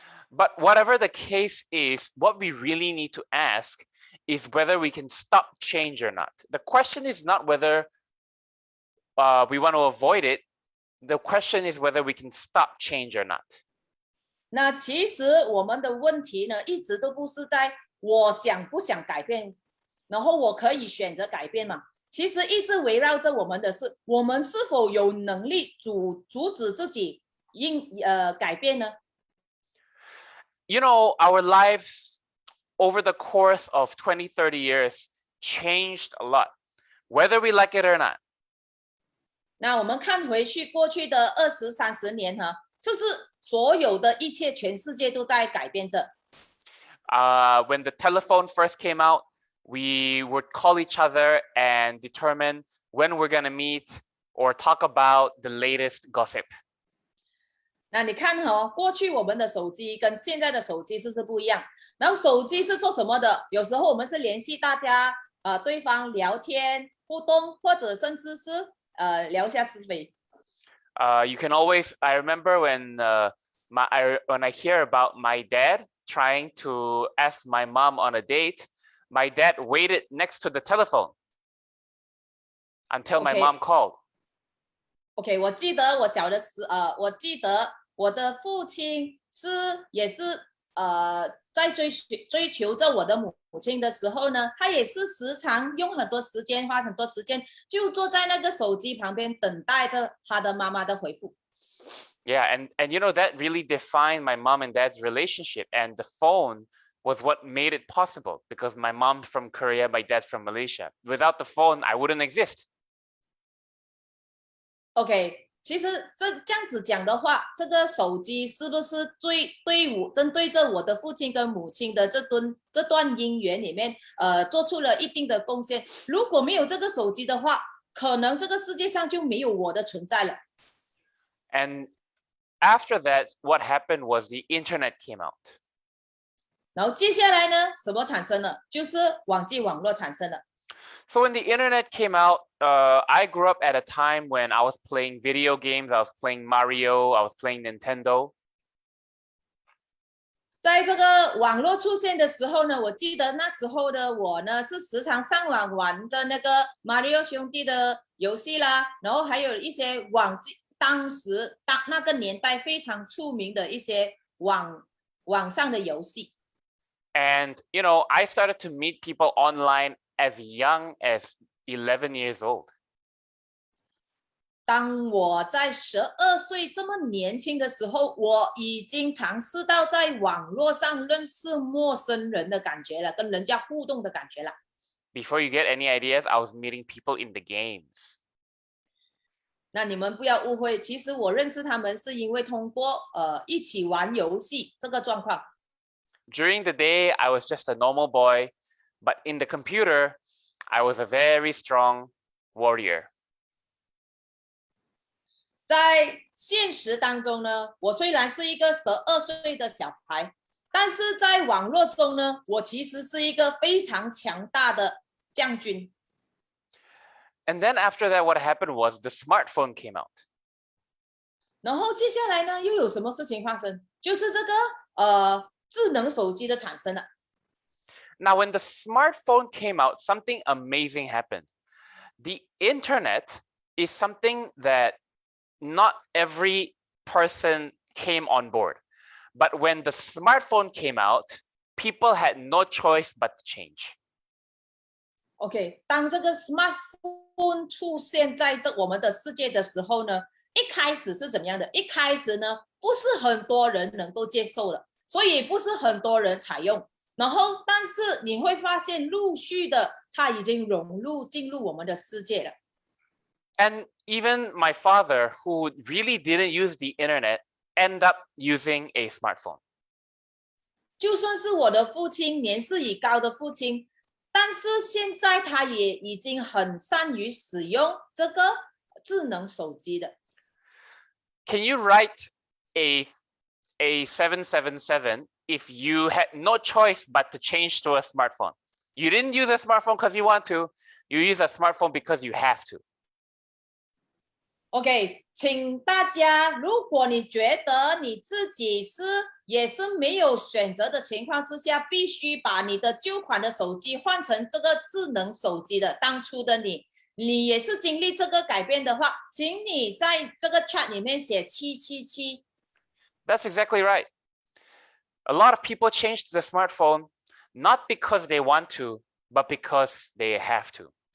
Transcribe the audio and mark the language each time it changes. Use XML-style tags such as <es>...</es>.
<en>But whatever the case is, what we really need to ask is whether we can stop change or not. The question is not whether we want to avoid it. The question is whether we can stop change or not.</en> <zh>那其实我们的问题呢，一直都不是在我想不想改变，然后我可以选择改变嘛。其实一直围绕着我们的是，我们是否有能力阻止自己改变呢？</zh> <en>You know, our lives over the course of 20, 30 years changed a lot, whether we like it or not.</en> <zh>那我们看回去过去的20、30年哈，是不是所有的一切全世界都在改变着？</zh> <en>When the telephone first came out, we would call each other and determine when we're going to meet or talk about the latest gossip.</en> <zh>那你看过去我们的手机跟现在的手机是不是不一样？然后手机是做什么的？有时候我们是联系大家，对方聊天互动，或者甚至是聊下是非。</zh> <en>You can always. I remember when when I hear about my dad trying to ask my mom on a date, my dad waited next to the telephone until my mom called.</en> <zh>OK， 我记得我小的时，我记得我的父亲也是在追求着我的母亲的时候呢，他也是时常用很多时间，花很多时间，就坐在那个手机旁边等待着他的妈妈的回复。</zh> <en>Yeah, and you know that really defined my mom and dad's relationship, and the phone was what made it possible because my mom's from Korea, my dad's from Malaysia. Without the phone, I wouldn't exist.</en> <zh>OK， 其实这样子讲的话，这个手机是不是针对着我的父亲跟母亲的这段姻缘里面，做出了一定的贡献？如果没有这个手机的话，可能这个世界上就没有我的存在了。</zh> <en>And after that, what happened was the internet came out.</en> <zh>然后接下来呢，什么产生了？就是网络产生了。</zh> <en>So when the internet came out, I grew up at a time when I was playing video games. I was playing Mario. I was playing Nintendo.</en> <zh>在这个网络出现的时候呢，我记得那时候的我呢，是时常上网玩着那个 Mario 兄弟的游戏啦，然后还有一些当时那个年代非常出名的一些网上的游戏。</zh> <en>And you know, I started to meet people online as young as 11 years old.</en> <zh>当我在12岁这么年轻的时候，我已经尝试到在网络上认识陌生人的感觉了，跟人家互动的感觉了。</zh> <en>Before you get any ideas, I was meeting people in the games.</en> <zh>那你们不要误会，其实我认识他们是因为通过一起玩游戏这个状况。</zh> <en>During the day, I was just a normal boy, but in the computer, I was a very strong warrior.</en> <zh>在现实当中呢，我虽然是一个12岁的小孩，但是在网络中呢，我其实是一个非常强大的将军。</zh> <en>And then after that, what happened was the smartphone came out.</en> <zh>然后接下来呢，又有什么事情发生？就是这个智能手机的产生了。</zh> <en>Now, when the smartphone came out, something amazing happened. The internet is something that not every person came on board. But when the smartphone came out, people had no choice but to change.</en> <zh>OK， 当这个 smartphone 出现在我们的世界的时候呢，一开始是怎么样的？一开始呢，不是很多人能够接受的，所以不是很多人采用。然后，但是你会发现，陆续的它已经进入我们的世界了。</zh> <en>And even my father, who really didn't use the internet, ended up using a smartphone.</en> <zh>就算是我的父亲，年事已高的父亲，但是现在他也已经很善于使用这个智能手机的。</zh> <en>Can you write a 777 if you had no choice but to change to a smartphone? You didn't use a smartphone because you want to. You use a smartphone because you have to.</en> <zh>OK，请大家，如果你觉得你自己也是没有选择的情况之下，必须把你的旧款的手机换成这个智能手机的，当初的你也是经历这个改变的话，请你在这个 chat 里面写777。</zh> <en>That's exactly right. A lot of people changed the smartphone not because they want to, but because they have to.</en>